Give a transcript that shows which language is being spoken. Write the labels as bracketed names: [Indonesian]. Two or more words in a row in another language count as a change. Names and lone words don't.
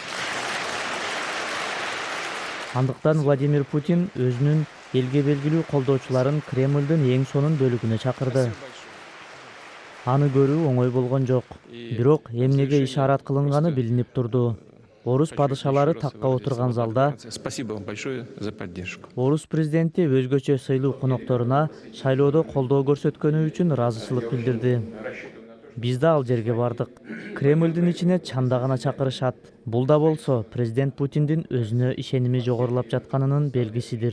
[Kyrgyz] Андыктан Владимир Путин өзүнүн элге белгилүү колдоочуларын Кремлдин эң сонун бөлүгүнө чакырды. Аны көрүү оңой болгон жок. Бирок эмнеге ишарат кылынганы билинип турду. Орус падышалары такка отурган залда [Russian] Спасибо вам большое за поддержку. [Kyrgyz] Орус президенти өзгөчө сыйлуу конокторуна шайлоодо колдоо көрсөткөнү үчүн ыраазычылык билдирди. Биз да ал жерге бардык. Кремлдин ичине чанда гана чакырышат. Бул да болсо президент Путиндин өзүнө ишеними жогорулап жатканынын белгисидир.